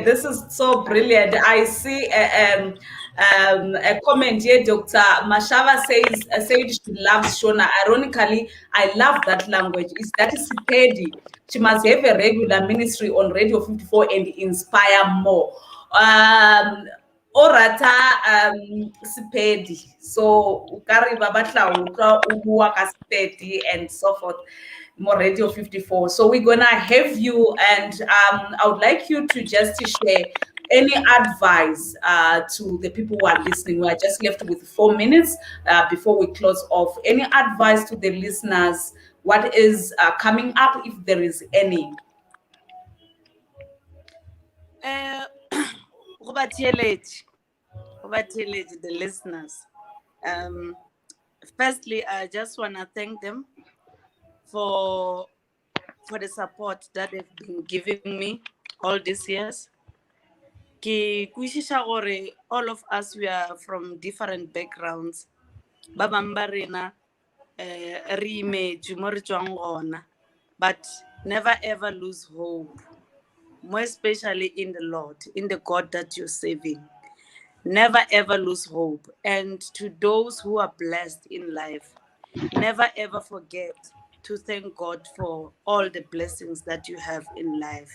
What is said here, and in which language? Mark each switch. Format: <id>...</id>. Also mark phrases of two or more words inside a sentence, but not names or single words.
<en>This is so brilliant. I see a comment here. Dr. Mashaba said she loves Shona. Ironically, I love that language. Is that Sipedi? She must have a regular ministry on Radio 54 and inspire more.</en> <nso>Orata Sipedi. So ukari babatla utlwa o bua ka Sepedi</nso> <en>and so forth. More Radio 54. So we're gonna have you, and I would like you to just to share any advice to the people who are listening. We are just left with 4 minutes before we close off. Any advice to the listeners? What is coming up, if there is any?</en> <nso>Go ba theeletše,</nso> <en>the listeners. Firstly, I just want to thank them for the support that they've been giving me all these years.</en> <nso>Ke kwešiša gore</nso> <en>all of us, we are from different backgrounds.</en> <nso>Ba bang ba rena re imetše mo re tšwang gona,</nso> <en>but never ever lose hope, more especially in the Lord, in the God that you're serving. Never ever lose hope. And to those who are blessed in life, never ever forget to thank God for all the blessings that you have in life.</en>